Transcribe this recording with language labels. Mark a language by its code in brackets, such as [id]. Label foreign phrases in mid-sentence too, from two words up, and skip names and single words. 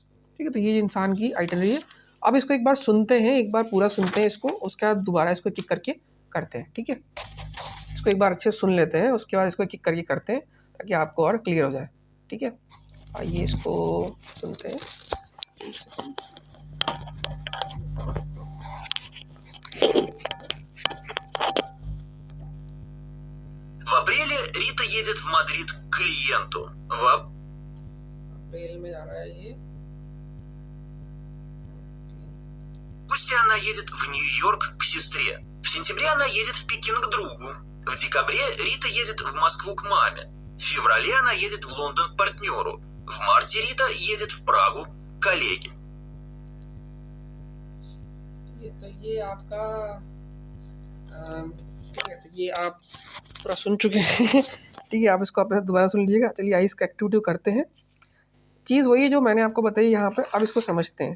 [hi] ठीक है, तो ये इंसान की आइटनरी है। अब इसको एक बार सुनते हैं, एक बार पूरा सुनते हैं इसको, उसके बाद दोबारा इसको किक करके करते हैं। ठीक है, इसको एक बार अच्छे सुन लेते हैं, उसके बाद इसको किक करके करते हैं ताकि आपको और क्लियर हो जाए। ठीक है, आइए इसको सुनते हैं, एक सेकंड। [ru] В апреле Рита едет в Мадрид к клиенту. [hi] अप्रैल में जा रहा है ये, [ru] В августе она едет в Нью-Йорк к сестре. В сентябре она едет в Пекин к другу. В декабре Рита едет в Москву к маме. В феврале она едет в Лондон к партнеру. В марте Рита едет в Прагу к коллеге. [hi] तो ये आपका ठीक है, तो ये आप पूरा सुन चुके हैं। ठीक है, आप इसको अपने दोबारा सुन लीजिएगा। चलिए आइए इसका एक्टिविटी करते हैं। चीज़ वही है जो मैंने आपको बताई यहाँ पे, अब इसको समझते हैं।